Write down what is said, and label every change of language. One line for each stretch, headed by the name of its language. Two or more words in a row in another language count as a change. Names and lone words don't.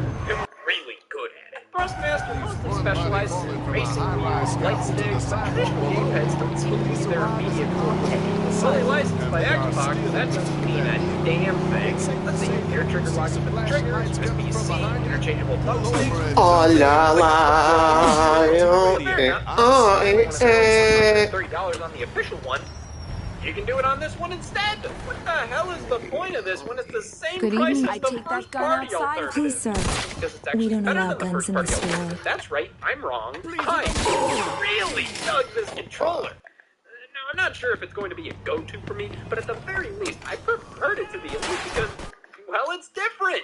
English: They're really good at it. Thrustmaster mostly specializes in racing wheels, light sticks, but traditional gamepads don't seem to be their immediate forte. Fully licensed by Xbox, but that doesn't mean a damn thing. Let's see, air trigger locks with the triggers, USB-C, interchangeable thumbsticks. Oh la la, $30 on the official one. You can do it on this one instead. What the hell is the point of this when it's the same price as the first party alternative? Please, sir. Because it's actually better than the first party alternative. That's right, I'm wrong. I really dug this controller. Now, I'm not sure if it's going to be a go-to for me, but at the very least, I preferred it to the Elite because, well, it's different.